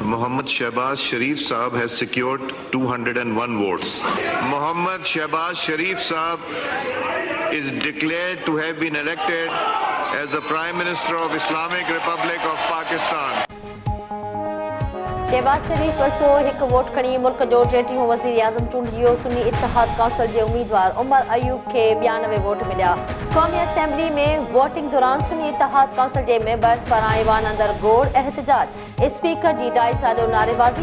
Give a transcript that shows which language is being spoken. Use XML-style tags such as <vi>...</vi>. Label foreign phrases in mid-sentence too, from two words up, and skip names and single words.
<en>Mohammad Shehbaz Sharif Saab has secured 201 votes. Mohammad Shehbaz Sharif Saab is declared to have been elected as the Prime Minister of Islamic Republic of Pakistan.</en> <sd>शहबाज शरीफ 201 वोट खणी मुल्क जो टेटियों वज़ीर आज़म चूंडियो सुन्नी इत्तेहाद काउंसिल जे उम्मीदवार उमर अयूब खे 92 वोट मिलिया। क़ौमी असेंबली में वोटिंग दौरान सुन्नी इत्तेहाद काउंसिल जे मेंबर्स पारां ईवान अंदर गोड़ एहतजाज स्पीकर जी डाई सालो नारेबाज़ी।</sd>